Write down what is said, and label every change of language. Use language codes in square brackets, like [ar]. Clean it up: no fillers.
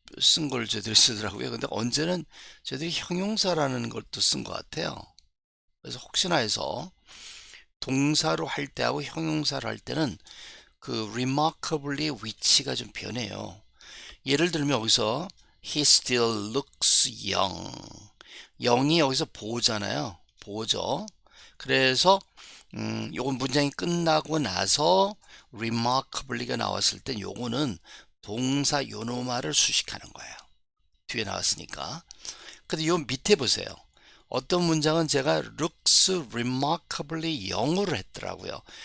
[ko] 쓴 걸 저희들이 쓰더라고요. 근데 언제는 저희들이 형용사라는 것도 쓴 것 같아요. 그래서 혹시나 해서 동사로 할 때하고 형용사로 할 때는 그 remarkably 위치가 좀 변해요. 예를 들면 여기서 [en] he still looks young. [ko] 영이 여기서 보잖아요. 보죠. 그래서 요건 문장이 끝나고 나서 remarkably가 나왔을 땐 요거는 동사 요노마를 수식하는 거예요. 뒤에 나왔으니까. 근데 요 밑에 보세요. 어떤 문장은 제가 looks remarkably 영어로 했더라고요.